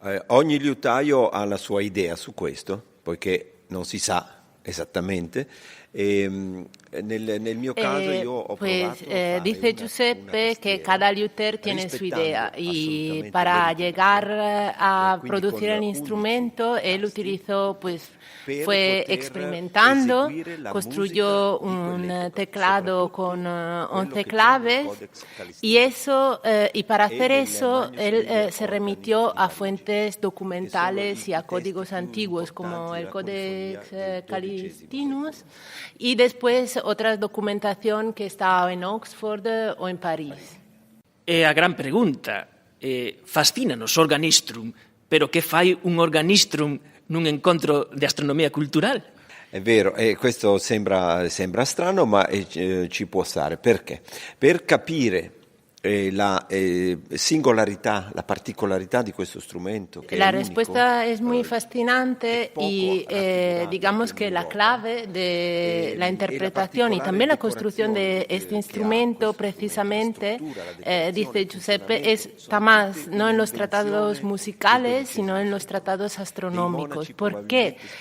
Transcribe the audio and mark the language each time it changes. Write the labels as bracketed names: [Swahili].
[Italian] Ogni liutaio ha la sua idea su questo, poiché non si sa esattamente. Nel mio caso io ho provato [Spanish] dice Giuseppe que cada liuthier tiene su idea y para llegar a producir el instrumento él utilizó fue experimentando, construyó un teclado con 11 claves y para hacer eso él se remitió a fuentes documentales y a códigos antiguos como el Codex Calistinus y después otra documentación que está en Oxford o en París. [Galician] É a gran pregunta. Fascínanos o organistrum, pero que fai un organistrum nun encontro de astronomía cultural? [Italian] È vero, questo sembra strano, ma ci può stare. Perché? Per capire la singolarità, la particolarità di questo strumento. [Spanish] Que la respuesta es muy fascinante y digamos que la clave de la interpretación y también la construcción de este instrumento precisamente, dice Giuseppe, está más no en los tratados musicales, sino en los tratados astronómicos. ¿Por qué?